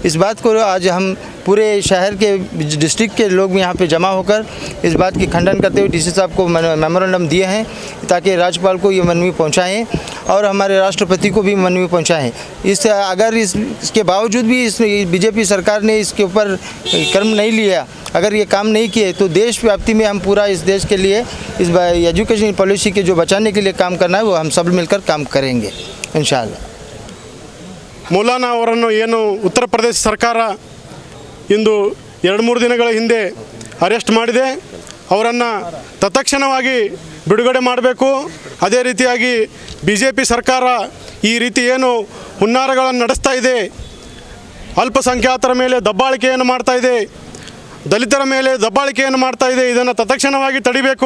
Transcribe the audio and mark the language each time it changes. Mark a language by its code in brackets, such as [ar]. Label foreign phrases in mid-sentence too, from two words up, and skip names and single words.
[hi] इस बात को आज हम पूरे शहर के डिस्ट्रिक्ट के लोग यहाँ पे जमा होकर इस बात की खंडन करते हुए DC साहब को मेमोरेंडम दिए हैं ताकि राज्यपाल को ये मनवी पहुँचाएँ और हमारे राष्ट्रपति को भी मनवी पहुँचाएँ। अगर इसके बावजूद भी इस बीजेपी सरकार ने इसके ऊपर कर्म नहीं लिया, अगर ये काम नहीं किए, तो देश व्याप्ति में हम पूरा इस देश के लिए इस [en] education policy [hi] के जो बचाने के लिए काम करना है वो हम सब मिलकर काम करेंगे इंशाअल्लाह। [kn] ಮೌಲಾನಾ ಅವರನ್ನು ಏನು ಉತ್ತರ ಪ್ರದೇಶ ಸರ್ಕಾರ ಇಂದು 2-3 ದಿನಗಳ ಹಿಂದೆ ಅರೆಸ್ಟ್ ಮಾಡಿದೆ, ಅವರನ್ನು ತತ್ಕ್ಷಣವಾಗಿ ಬಿಡುಗಡೆ ಮಾಡಬೇಕು. ಅದೇ ರೀತಿಯಾಗಿ BJP ಸರ್ಕಾರ ಈ ರೀತಿ ಏನು ಹುನ್ನಾರಗಳನ್ನು ನಡೆಸ್ತಾ ಇದೆ, ಅಲ್ಪಸಂಖ್ಯಾತರ ಮೇಲೆ ದಬ್ಬಾಳಿಕೆಯನ್ನು ಮಾಡ್ತಾ ಇದೆ, ದಲಿತರ ಮೇಲೆ ದಬ್ಬಾಳಿಕೆಯನ್ನು ಮಾಡ್ತಾ ಇದೆ, ಇದನ್ನು ತತ್ಕ್ಷಣವಾಗಿ ತಡಿಬೇಕು.